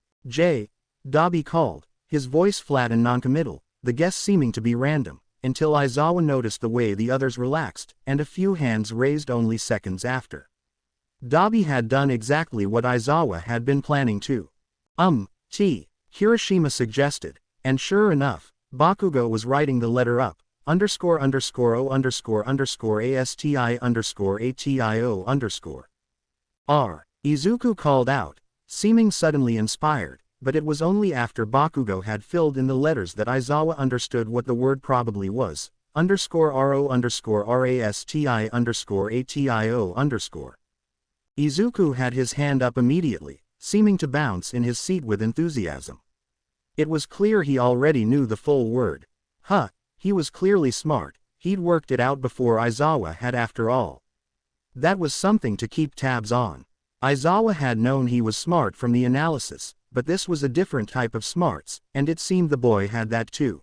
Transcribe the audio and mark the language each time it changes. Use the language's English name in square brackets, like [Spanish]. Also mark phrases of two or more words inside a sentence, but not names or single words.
[English] Dabi called, his voice flat and noncommittal, the guess seeming to be random, until Aizawa noticed the way the others relaxed, and a few hands raised only seconds after. Dabi had done exactly what Aizawa had been planning to. Kirishima suggested, and sure enough, Bakugo was writing the letter up, underscore underscore O underscore underscore ASTI underscore ATIO underscore. R. Izuku called out, seeming suddenly inspired, but it was only after Bakugo had filled in the letters that Aizawa understood what the word probably was, underscore RO underscore RASTI underscore ATIO underscore. Izuku had his hand up immediately, seeming to bounce in his seat with enthusiasm. It was clear he already knew the full word. He was clearly smart, he'd worked it out before Aizawa had after all. That was something to keep tabs on. Aizawa had known he was smart from the analysis, but this was a different type of smarts, and it seemed the boy had that too.